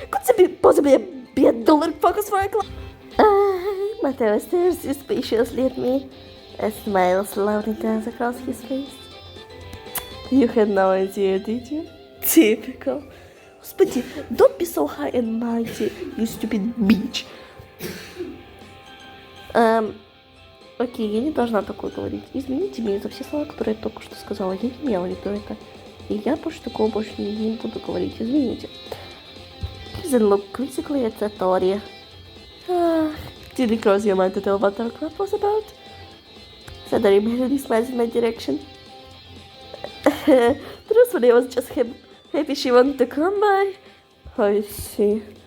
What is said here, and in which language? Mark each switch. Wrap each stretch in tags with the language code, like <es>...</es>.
<en>Could there possibly be a duller focus for a club? Mateo stares suspiciously at me. A smile slowly comes across his face. You had no idea, did you? Typical.</en> <ru>Господи,</ru> <en>don't be so high and mighty, you stupid bitch.</en> <ru>Окей, я не должна такое говорить. Извините меня за все слова, которые я только что сказала. Я не имела в виду это. И я больше такого больше не буду говорить. Извините.</ru> <en>Then look quizzically at Satori. Did it cross your mind to tell what our club was about? Satori immediately smiles in my direction. Truthfully, I was just happy she wanted to come by. I see.</en>